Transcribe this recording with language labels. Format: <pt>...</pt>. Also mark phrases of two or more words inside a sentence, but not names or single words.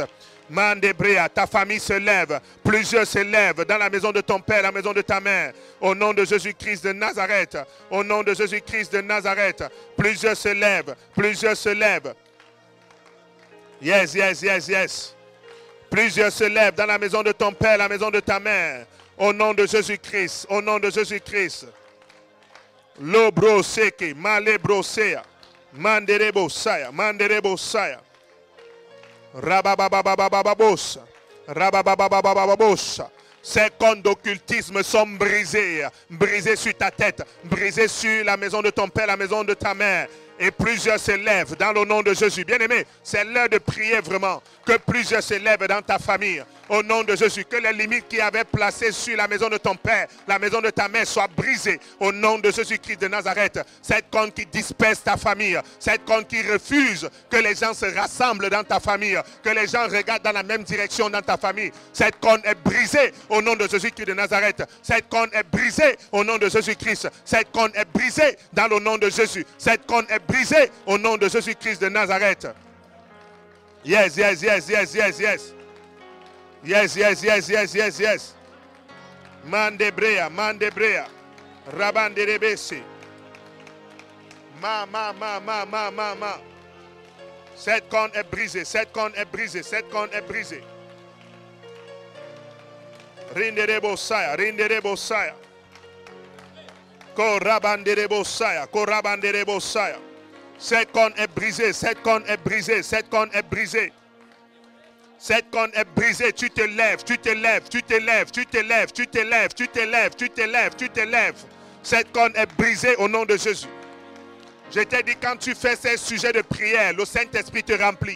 <fr>Mandebrea, ta famille se lève, plusieurs se lèvent dans la maison de ton père, la maison de ta mère, au nom de Jésus-Christ de Nazareth, au nom de Jésus-Christ de Nazareth, plusieurs se lèvent, plusieurs se lèvent.</fr> <en>Yes, yes, yes, yes.</en> <fr>Plusieurs se lèvent dans la maison de ton père, la maison de ta mère, au nom de Jésus-Christ, au nom de Jésus-Christ. Lobro seke, malebro sea, manderebo saya, manderebo saya. Rabababababababosa. Rababababababosa. Ces cônes d'occultisme sont brisés. Brisés sur ta tête. Brisés sur la maison de ton père, la maison de ta mère. Et plusieurs se lèvent dans le nom de Jésus. Bien-aimé, c'est l'heure de prier vraiment. Que plusieurs se lèvent dans ta famille. Au nom de Jésus. Que les limites qui avaient placées sur la maison de ton père, la maison de ta mère soient brisées. Au nom de Jésus-Christ de Nazareth. Cette cône qui disperse ta famille. Cette cône qui refuse que les gens se rassemblent dans ta famille. Que les gens regardent dans la même direction dans ta famille. Cette cône est brisée au nom de Jésus-Christ de Nazareth. Cette cône est brisée au nom de Jésus-Christ. Cette cône est brisée dans le nom de Jésus. Cette cône est brisée au nom de Jésus-Christ de Nazareth.</fr> <en>Yes, yes, yes, yes, yes, yes. Yes, yes, yes, yes, yes, yes. Mandebrea, mandebrea. Rabanderebese. Ma.</en> <fr>Cette cône est brisée, cette cône est brisée, cette cône est brisée. Rinderebosaya, rinderebosaya. Korabanderebosaya, korabanderebosaya. Cette cône est brisée, cette cône est brisée, cette cône est brisée. Cette corne est brisée. Tu te lèves, tu te lèves, tu te lèves, tu te lèves, tu te lèves, tu te lèves, tu te lèves, tu te lèves. Cette corne est brisée au nom de Jésus. Je t'ai dit, quand tu fais ces sujets de prière, le Saint-Esprit te remplit.</fr>